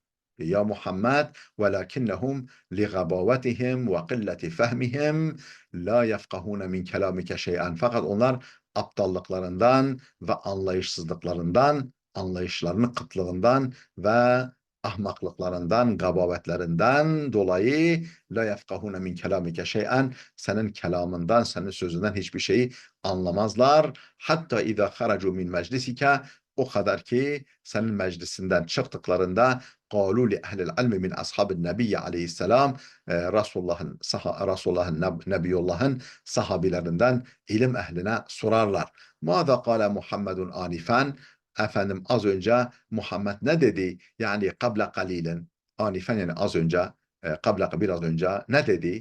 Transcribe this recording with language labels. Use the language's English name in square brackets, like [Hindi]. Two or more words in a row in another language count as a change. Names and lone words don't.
[Arabic] يا محمد ولكنهم لغباوتهم وقلة فهمهم لا يفقهون من كلامك شيئا [Turkish] fakat onlar aptallıklarından ve anlayışsızlıklarından, anlayışlarının kıtlığından ve ahmaklıklarından, gabavetlerinden dolayı [Arabic] لا يفقهون من كلامك شيئا [Turkish] senin kelamından, senin sözünden hiçbir şeyi anlamazlar. [Arabic] حتى إذا خرجوا من مجلسك [Turkish] o kadar ki senin meclisinden çıktıklarında [Arabic] قالوا لأهل العلم من أصحاب النبي [Turkish] aleyhisselam Resulullah'ın Nebiyullah'ın sahabilerinden ilim ehline sorarlar. [Arabic] ماذا قال محمد آنفا [Turkish] efendim az önce Muhammed ne dedi? Yani [Arabic] قبل قليل آنفا [Turkish] yani az önce kable biraz önce ne dedi?